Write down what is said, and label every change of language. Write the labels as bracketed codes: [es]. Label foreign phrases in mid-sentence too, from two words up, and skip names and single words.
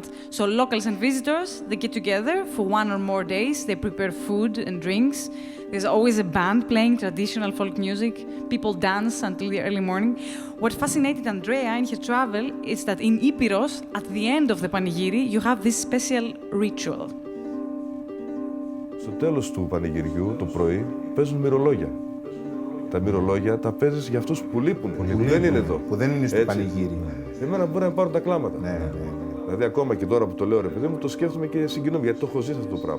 [en] So locals and visitors, they get together for 1 or more days. They prepare food and drinks. There's always a band playing traditional folk music. People dance until the early morning. What fascinated Andrea in her travel is that in Epirus, at the end of the Panigiri, you have this special ritual. [el] Στο τέλος του πανηγυριού, το πρωί, παίζουν μυρολόγια. Τα μυρολόγια τα παίζεις για αυτούς που λείπουν, που δεν είναι εδώ. Που δεν είναι στο πανηγύρι. Εμένα μπορεί να πάρουν τα κλάματα. Ναι. Δηλαδή, ακόμα και τώρα που το λέω, ρε παιδί μου, το σκέφτομαι και συγκινούμε, γιατί το έχω ζήσει αυτό το πράγμα.